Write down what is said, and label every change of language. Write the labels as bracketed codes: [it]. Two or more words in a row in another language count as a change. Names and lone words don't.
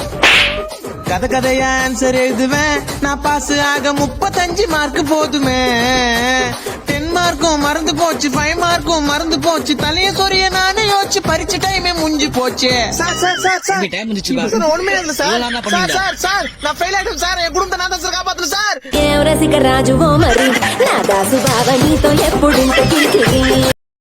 [ta] கதையா ஆன்சர் எழுதுவேன் நான், பாஸ் ஆக 35 மார்க் போதுமே. 10 மார்க்கும் மறந்து போச்சு, 5 மார்க்கும் மறந்து போச்சு. தலைய சொரிய நானே யோசிச்சு பரிச்ச டைமே முடிஞ்சு போச்சு. ஒண்ணுமே இல்ல சார். நான் ஃபெயில் ஆயிடும் சார், என் குடும்பத்தை நான் தான் சார் காப்பாத்தணும் சார். [te] రసిక రాజువో మరి నా దాసు బావ నీతో ఎప్పుడింత కిరికిరి